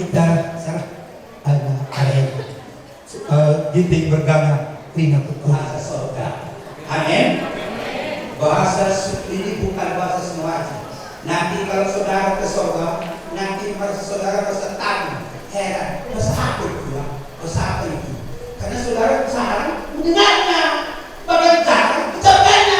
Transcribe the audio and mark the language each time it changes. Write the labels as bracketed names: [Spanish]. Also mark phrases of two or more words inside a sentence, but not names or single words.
[Indonesian] Sarah ada area ginting bergana Trina bahasa surga. Amin. Bahasa ini bukan bahasa semua. Nanti kalau saudara ke surga, nanti bahasa saudara bahasa tanya, heran, bahasa apa itu? Bahasa apa itu? Karena saudara sekarang mendengarnya, bagaimana cara ucapannya.